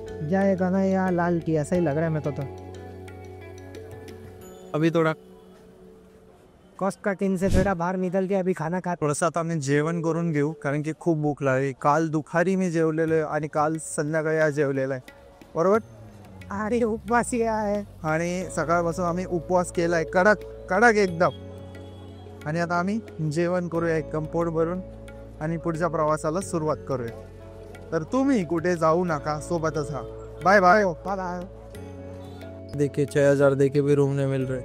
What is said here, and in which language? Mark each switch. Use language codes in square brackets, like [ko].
[hi] जय कन्हैया लाल की, ऐसा ही लग रहा है मेरे को तो. अभी थोडा कॉस्ट कटिंग से थोड़ा बाहर निकल के अभी खाना खा. [mr] थोडंसं आता आम्ही जेवण करून घेऊ, कारण की खूप भूक लागली. काल दुपारी मी जेवलेलो आहे आणि काल संध्याकाळी आज जेवलेला आहे, बरोबर. अरे उपवासी आहे. आणि सकाळपासून आम्ही उपवास केलाय, कडक एकदम. आणि आता आम्ही जेवण करूया एकदम पोट भरून आणि पुढच्या प्रवासाला सुरुवात करूया. तर तुम्ही कुठे जाऊ नका, सोबतच हा. Bye bye. [hi] देखिए 6000 देके भी रूम नहीं मिल रहे.